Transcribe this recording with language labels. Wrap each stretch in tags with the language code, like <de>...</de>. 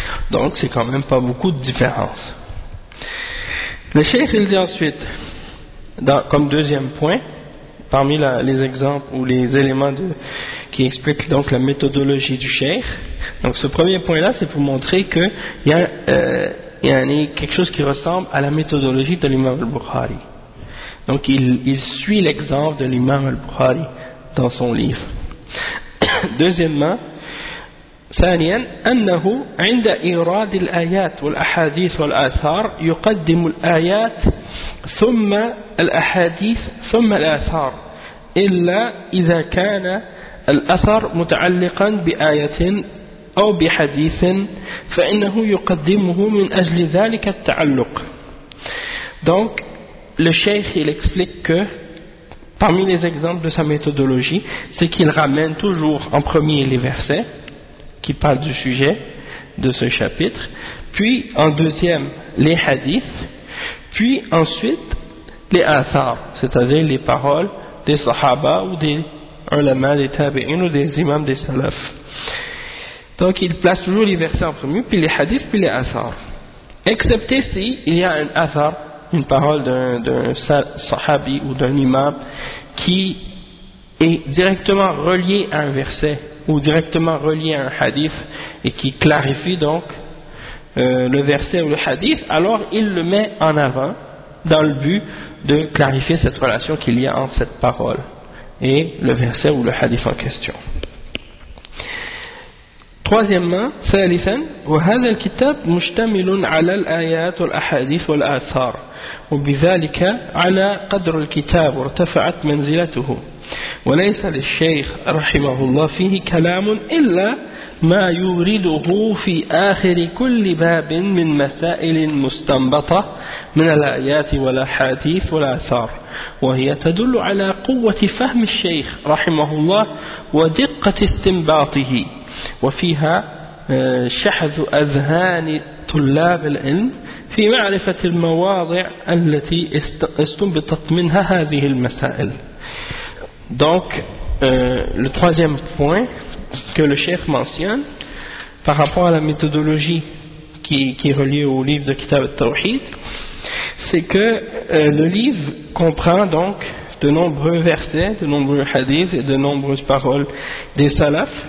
<fr>Donc c'est quand même pas beaucoup de différence. Le cheikh il dit ensuite comme deuxième point parmi les exemples ou les éléments qui expliquent donc la méthodologie du cheikh. Donc ce premier point-là, c'est pour montrer qu'il y a, quelque chose qui ressemble à la méthodologie de l'imam al-Bukhari. Donc il suit l'exemple de l'imam al-Bukhari dans son livre. Deuxièmement,</fr> <ar>ثانياً أنه عند إيراد الآيات والأحاديث والآثار يقدم الآيات ثم الأحاديث ثم الآثار إلا إذا كان الأثر متعلقاً بآية أو بحديث فإنه يقدمه من أجل ذلك التعلق.</ar> <fr>Donc le cheikh il explique que parmi les exemples de sa méthodologie, c'est qu'il ramène toujours en premier les versets qui parle du sujet de ce chapitre, puis en deuxième les hadiths, puis ensuite les athar, c'est-à-dire les paroles des sahaba ou des ulama, des tabi'in ou des imams des salaf. Donc il place toujours les versets en premier, puis les hadiths, puis les athar. Excepté si il y a un athar, une parole d'un sahabi ou d'un imam qui est directement relié à un verset ou directement relié à un hadith et qui clarifie donc le verset ou le hadith, alors il le met en avant dans le but de clarifier cette relation qu'il y a entre cette parole et le verset ou le hadith en question. Troisièmement,</fr> <ar>ثالثاً وهذا الكتاب مشتمل على الآيات والأحاديث والآثار وبذلك على قدر الكتاب ارتفعت منزلته وليس للشيخ رحمه الله فيه كلام إلا ما يورده في آخر كل باب من مسائل مستنبطة من الآيات والأحاديث والآثار وهي تدل على قوة فهم الشيخ رحمه الله ودقة استنباطه وفيها شحذ أذهان طلاب العلم في معرفة المواضع التي استنبطت منها هذه المسائل.</ar> <fr>Donc, le troisième point que le cheikh mentionne par rapport à la méthodologie qui est reliée au livre de Kitab al-Tawhid, c'est que le livre comprend donc de nombreux versets, de nombreux hadiths et de nombreuses paroles des salafs.</fr>